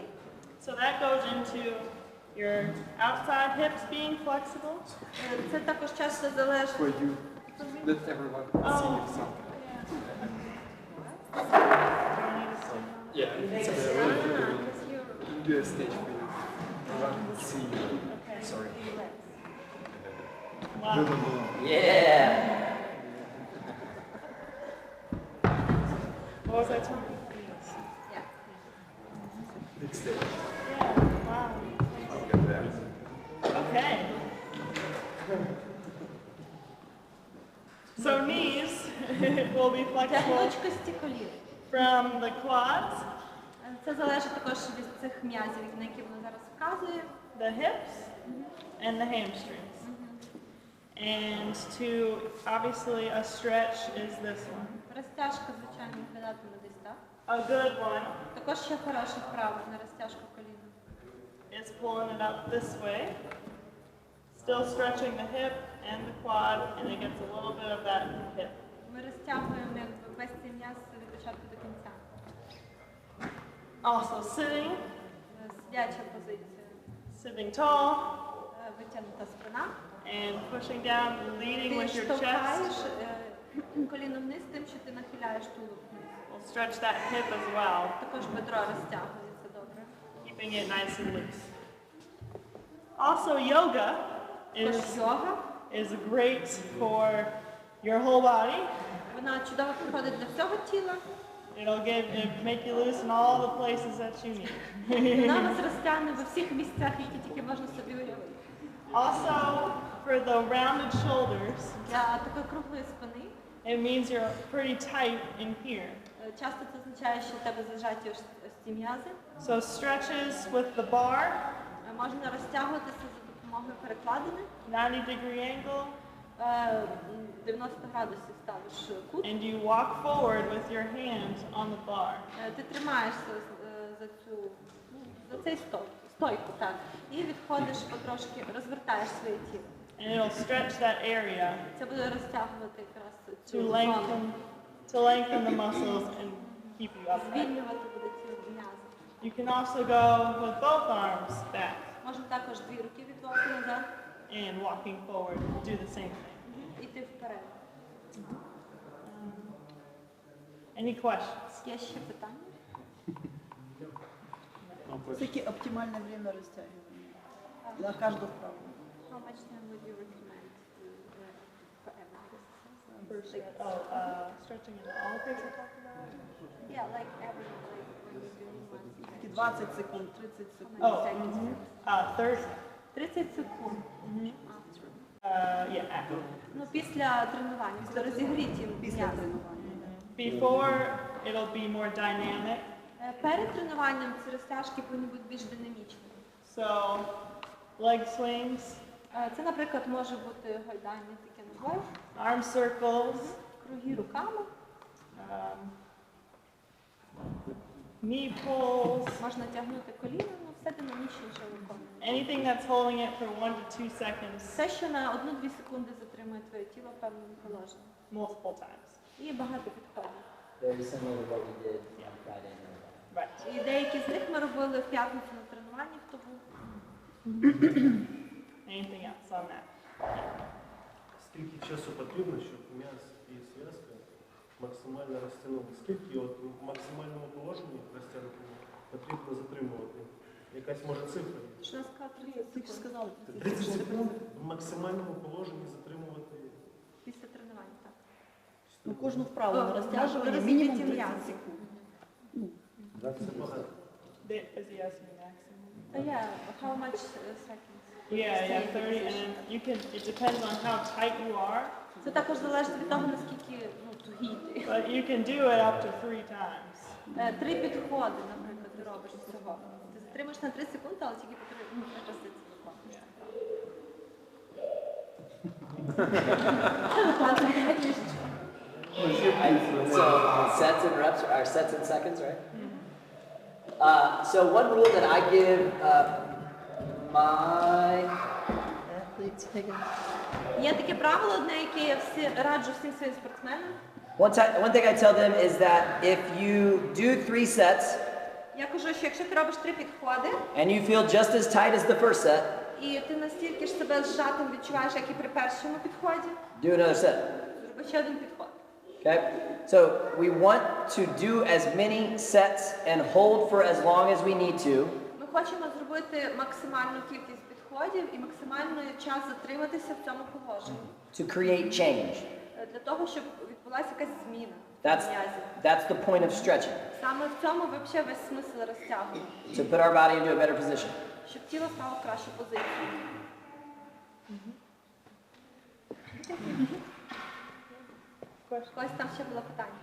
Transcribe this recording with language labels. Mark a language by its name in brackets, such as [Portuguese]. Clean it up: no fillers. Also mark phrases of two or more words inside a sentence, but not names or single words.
[English] So that goes into your outside hips being flexible. [Ukrainian] Це також часто залежить. [English] For you, let everyone see you something. Yeah, it's do a stage for you. Everyone see you. Sorry. Wow. Yeah. What was I talking about? Yeah. Big stage. Yeah, wow. I'll get there. Okay. So knees will be [Ukrainian] Для [English] flexible [Ukrainian] гнучкості колін. [English] from the quads, [Ukrainian] Це залежить також від цих м'язів, на які воно зараз вказує. [English] the hips, and the hamstrings. And to, obviously, a stretch is this one. [Ukrainian] Розтяжка, звичайно, виглядатиме десь так. [English] A good one [Ukrainian] Також ще хороша вправа на розтяжку коліна. [English] is pulling it up this way, still stretching the hip and the quad, and it gets a little bit of that hip. [Ukrainian] Ми розтягуємо весь цей м'яз від початку до кінця. [English] Also sitting, [Ukrainian] Сидяча позиція. [English] sitting tall, [Ukrainian] Витягнута спина. [English] and pushing down, leading [Ukrainian] Ти [English] with your [Ukrainian] штовхаєш [English] chest. [Ukrainian] коліно вниз тим, що ти нахиляєш тулуб вниз. [English] We'll stretch that hip as well, [Ukrainian] Також бедро розтягується добре. [English] keeping it nice and loose. Also, yoga [Ukrainian] Також йога. [English] is great for your whole body. [Ukrainian] Вона чудово підходить для всього тіла. [English] It'll make you loosen all the places that you need. [Ukrainian] Вона вас розтягне в усіх місцях, які тільки можна собі уявити. [English] Also, for the rounded shoulders, [Ukrainian] Для такої круглої спини [English] it means you're pretty tight in here. [Ukrainian] часто це означає, що у тебе зажаті ось ці м'язи. [English] So stretches with the bar, [Ukrainian] Можна розтягуватися за допомогою перекладини. [English] 90-degree angle, [Ukrainian] 90 градусів ставиш кут. [English] and you walk forward with your hands on the bar. [Ukrainian] Ти тримаєшся за цей стойку, так. І відходиш потрошки, розвертаєш своє тіло. [English] And it'll stretch that area [Ukrainian] Це буде розтягувати якраз [English] to [Ukrainian] цю [English] lengthen the muscles and keep you upright. [Ukrainian] Звільнювати буде ці м'язи. [English] You can also go with both arms back [Ukrainian] Можна також дві руки відводити назад [English] and walking forward, do the same thing. [Ukrainian] Іти вперед. [English] Any questions? [Ukrainian] Є ще питання? Скільки оптимальне время розтягування на кожну вправу? [English] How much time would you recommend for every exercise? Stretching in all things we talked about? Yeah, like every, like when you're doing one. [Ukrainian] Скільки 20 секунд, 30 секунд? [English] How many seconds? 30. [Ukrainian] 30 секунд. [English] Yeah, after. [Ukrainian] Ну, після тренування, після розігріті м'язи. [English] Before, it'll be more dynamic. [Ukrainian] Перед тренуванням ці розтяжки повинні бути більш динамічними. [English] So, leg swings, [Ukrainian] Це, наприклад, може бути гойдання таке ногою, [English] arm circles, [Ukrainian] круги руками, [English] knee pulls, [Ukrainian] можна тягнути коліна, ну все динамічніше виконує. [English] anything that's holding it for 1 to 2 seconds, [Ukrainian] Все, що на 1-2 секунди затримує твоє тіло в певному положенні. [English] multiple times. [Ukrainian] І багато підходів. [English] Very similar to what we did on Friday night. Right. [Ukrainian] І деякі з них ми робили в п'ятницю на тренуванні, хто був. [English] Anything else on that? [Ukrainian] Скільки часу потрібно, щоб м'яз і зв'язка максимально розтягнули? Скільки от в максимальному положенні розтягнутому потрібно затримувати? Якась може цифра? Що нас сказав 30 Ти ж секунд. сказала 30 секунд в максимальному положенні затримувати. Після тренування, так. Ну, кожну вправу на О, розтяжування розігріті мінімум 30 м'язи. секунд. Це багато. [English] Is he asking maximum? Yeah, how much seconds? Yeah, 30, and then you can, it depends on how tight you are, [Ukrainian] Це також залежить від того, наскільки тугий ти. [English] but you can do it up to 3 times. [Ukrainian] 3 підходи, наприклад, ти робиш всього. Ти затримаєш на 3 секунди, але тільки по 3 рази це виконуєш. [English] So sets and reps are sets and seconds, right? So one rule that I give my athletes, [Ukrainian] Є таке правило одне, яке я раджу всім своїм спортсменам. [English] one thing I tell them is that if you do 3 sets [Ukrainian] Я кажу, що якщо ти робиш 3 підходи, [English] and you feel just as tight as the first set, [Ukrainian] і ти настільки ж себе зжатим відчуваєш, як і при першому підході, [English] do another set. [Ukrainian] зроби ще один підход. [English] Okay? So we want to do as many sets and hold for as long as we need to. [Ukrainian] Ми хочемо зробити максимальну кількість підходів і максимальний час затриматися в цьому положенні. [English] To create change. [Ukrainian] Для того, щоб відбулася якась зміна [English] That's, [Ukrainian] м'язів. [English] that's the point of stretching. [Ukrainian] Саме в цьому взагалі весь смисл розтягування. [English] To put our body into a better position. [Ukrainian] Щоб тіло стало в кращу позицію. Когось там ще було питання?